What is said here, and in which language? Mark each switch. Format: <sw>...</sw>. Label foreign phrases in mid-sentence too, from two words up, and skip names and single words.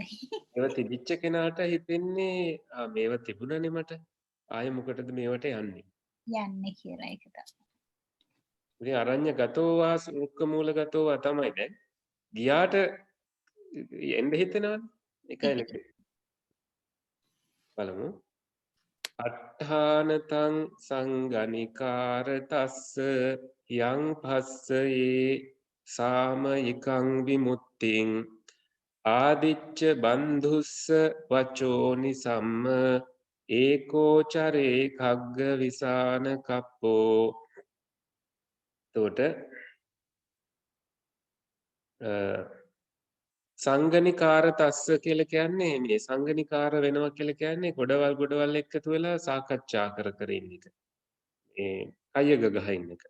<si>ඒව තිබිච්ච කෙනාට හිතෙන්නේ මේව තිබුණනේ මට. ආයෙ මොකටද මේවට යන්නේ? යන්නේ කියලා ඒක තමයි.</si> <pi>ඉතින් අරඤ්‍ය ගතෝ වා රුක්ක මූල ගතෝ වා</pi> <si>තමයි දැන්. ගියාට එන්න හිතෙනවනේ. එකයි නෙකේ. බලමු.</si> <pi>අට්ඨානතං සංගනිකාර තස්ස යං පස්සයේ සාමයිකං විමුක්තිං ආදිච්ච බන්ධුස්ස වචෝනි සම්ම ඒකෝචරේ කග්ග විසාන කප්පෝ.</pi> <si>එතකොට</si> <pi>සංගනිකාර තස්ස</pi> <si>කියලා කියන්නේ මේ සංගනිකාර වෙනවා කියලා කියන්නේ ගොඩවල් එකතු වෙලා සාකච්ඡා කර ඉන්න එක. මේ කයග ගහ ඉන්න එක.</si>